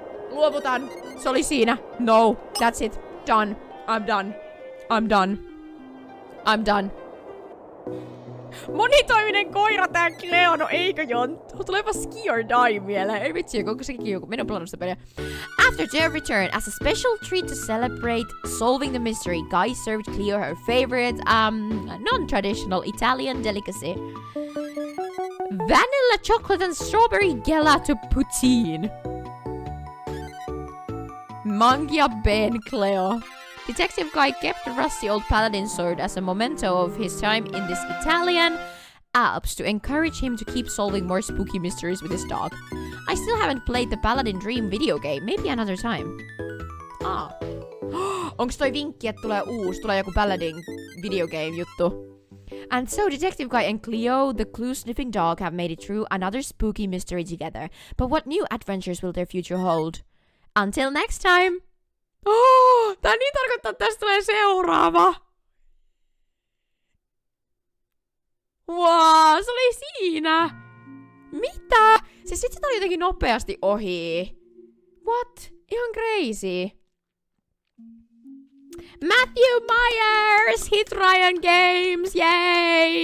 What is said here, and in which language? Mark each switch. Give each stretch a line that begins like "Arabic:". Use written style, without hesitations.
Finnish: Luovutan. Se oli siinä.
English: No, that's it. Done. I'm done.
Finnish: Monitoiminen koira tää Cleo, no eikö jonttu? Tuleepa ski or die mieleen. Ei vitsi, onko sekin joku? Minä pelannut sitä peliä.
English: After their return, as a special treat to celebrate solving the mystery, Guy served Cleo her favorite, non-traditional Italian delicacy. Vanilla chocolate and strawberry gelato poutine.
Italian: Mangia Ben Cleo.
English: Detective Guy kept the rusty old paladin sword as a memento of his time in this Italian Alps to encourage him to keep solving more spooky mysteries with his dog. I still haven't played the Paladin Dream video game. Maybe another time.
Finnish: Onks toi vinkki, että tulee joku Paladin video game juttu?
English: And so Detective Guy and Cleo, the clue-sniffing dog, have made it through another spooky mystery together. But what new adventures will their future hold? Until next time!
Finnish: Tää niin tarkoittaa, että tästä tulee seuraava. Wow, se oli siinä. Mitä? Siis sit se oli jotenkin nopeasti ohi.
English: What? Ihan crazy. Matthew Myers, Hit Ryan Games, yay!